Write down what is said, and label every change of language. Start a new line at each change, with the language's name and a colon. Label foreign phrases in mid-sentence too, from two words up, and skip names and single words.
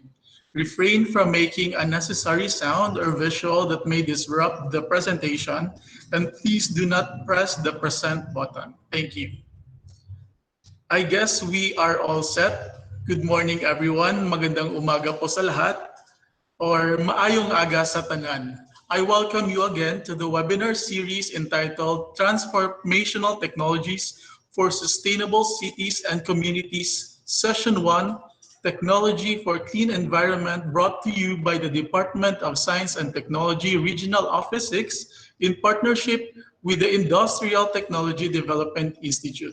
English: Refrain from making unnecessary sound or visual that may disrupt the presentation, and please do not press the present button. Thank you. I guess we are all set. Good morning everyone.
Filipino: Magandang umaga po sa lahat or
Hiligaynon: maayong aga sa tanan.
English: I welcome you again to the webinar series entitled Transformational Technologies for Sustainable Cities and Communities, Session 1, Technology for Clean Environment, brought to you by the Department of Science and Technology Regional Office 6 in partnership with the Industrial Technology Development Institute.